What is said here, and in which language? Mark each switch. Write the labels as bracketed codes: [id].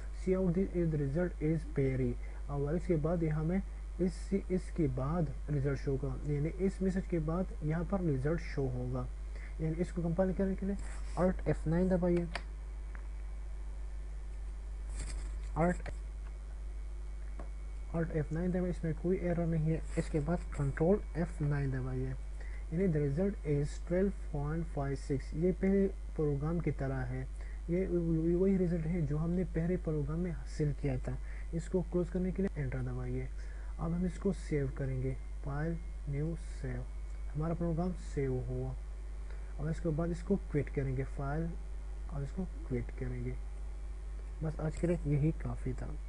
[ur] C out is result is پیری, اور اس کے بعد یہ ہمیں اس کے بعد ریزلٹ شو ہوگا, یعنی اس میسج کے بعد یہاں پر ریزلٹ شو ہوگا. یعنی اس کو کمپائل کرنے کے لیے Alt F9 دبائیے. Alt F9 دبائیے, اس میں کوئی ایرر نہیں ہے. اس کے بعد Control F9 دبائیے. [en] یعنی the result is 12.56. [ur] یہ پہلے پروگرام کی طرح ہے. یہ وہی رزلٹ ہے جو ہم نے پہلے پروگرام میں حاصل کیا تھا. اس کو کلوز کرنے کے لیے انٹر دبائیے. اب ہم اس کو سیو کریں گے. فائل نیو سیو, ہمارا پروگرام سیو ہوا. اور اس کے بعد اس کو کوئٹ کریں گے. فائل اور اس کو کوئٹ کریں گے. بس آج کے لیے یہی کافی تھا.